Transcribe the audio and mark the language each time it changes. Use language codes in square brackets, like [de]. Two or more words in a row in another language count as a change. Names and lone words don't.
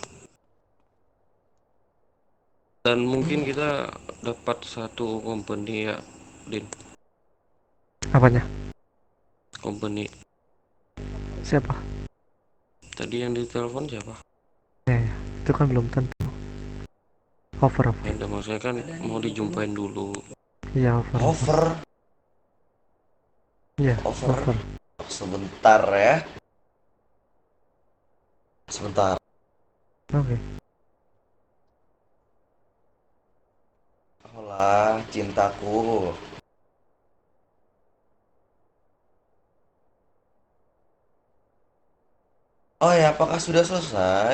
[id] Dan mungkin kita dapat satu company ya, Din. Apanya? Company. Siapa? Tadi yang ditelepon siapa? Ya, ya. Itu kan belum tentu. Over, Ya, over. udah, maksudnya kan mau dijumpain dulu. Iya, [en] over, over. [id] Over, Iya, over. over. Sebentar ya, sebentar. Oke. Hola cintaku. Oh ya, apakah sudah selesai?